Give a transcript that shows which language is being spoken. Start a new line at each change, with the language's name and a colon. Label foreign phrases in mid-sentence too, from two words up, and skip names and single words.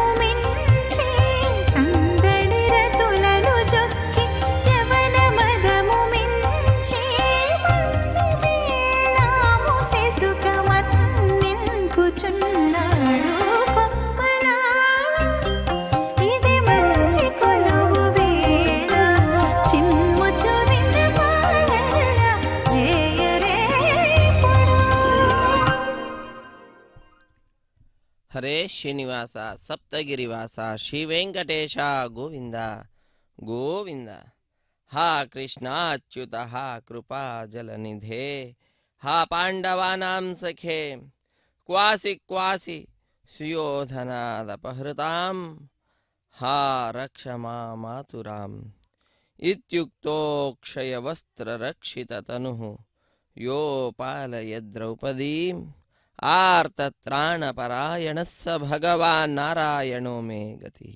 Telugu: మించి సందడి రతులను జొక్కి జవన మదము మించి మంది వేళాము శిశుక మన్నింపుచున్నాడు కొమ్మలా ఇది మంచి కొలువు వేళ చిమ్ముచు విన్నపాలల్ల చేయరే పొడు
Sanskrit: ಹರೇ ಶ್ರೀನಿವಾಸ ಸಪ್ತಗಿರಿವಾಸ ಶ್ರೀ ವೆಂಕಟೇಶ ಗೋವಿಂದ ಗೋವಿಂದ. ಹಾ ಕೃಷ್ಣ ಅಚ್ಯುತ ಹಾ ಕೃಪಾ ಜಲನಿಧೇ ಹಾ ಪಾಂಡವಾನಾಂ ಸಖೇ ಕ್ವಾಸಿ ಕ್ವಾಸಿ ಸುಯೋಧನಾದಪಹೃತಾಂ ಹಾ ರಕ್ಷ ಮಾತುರಾಂ ಇತ್ಯುಕ್ತೋಕ್ಷಯವಸ್ತ್ರರಕ್ಷಿತತನುಃ ಯೋ ಪಾಲಯದ್ರೌಪದೀಂ ಆರ್ತತ್ರಾಣಪರಾಯಣಸ್ಸ ಭಗವಾನ್ ನಾರಾಯಣೋ ಮೇ ಗತಿ.